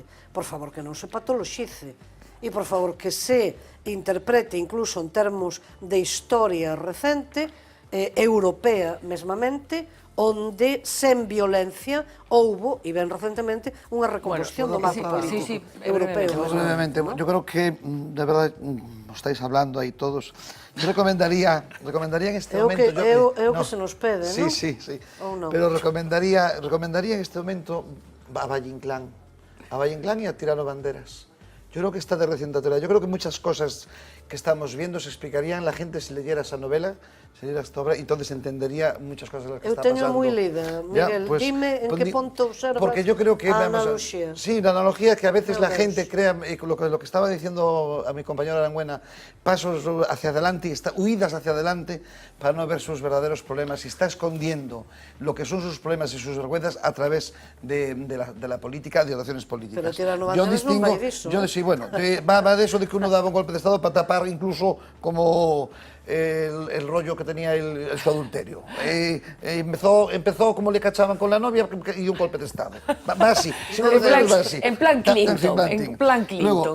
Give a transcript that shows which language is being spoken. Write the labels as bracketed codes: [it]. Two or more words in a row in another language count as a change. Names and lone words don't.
[gl] Por favor, que non se patoloxice e, por favor, que se interprete incluso en termos de historia recente, europea mesmamente, onde sen violencia houbo, e ben recentemente, unha recomposición do mapa político europeo. [es] Yo creo que, de verdad, estáis hablando aí todos, yo recomendaría en este momento... [gl] É o que se nos pede, non? [es] Sí, pero recomendaría en este momento a Valle Inclán e a Tirano Banderas. Yo creo que está de reciente actualidad. Yo creo que muchas cosas que estamos viendo se explicarían la gente si leyera esa novela, si leyera esta obra, y entonces entendería muchas cosas de las que está pasando. [gl] Eu teño moi lida, Miguel, dime en que punto observas [es] porque yo creo que, [gl] a analogía. [es] Sí, la analogía que a veces la gente crea, lo que estaba diciendo a mi compañero Arangüena, pasos hacia adelante, huidas hacia adelante para no ver sus verdaderos problemas, y está escondiendo lo que son sus problemas y sus vergüenzas a través de la política, de oraciones políticas. [gl] Pero Tirano Banderas non vai diso. [es] Sí, bueno, va de eso de que uno daba un golpe de Estado para tapar incluso como el rollo que tenía su adulterio. Empezó como le cachaban con la novia y un golpe de Estado. Va así. En plan Clinton.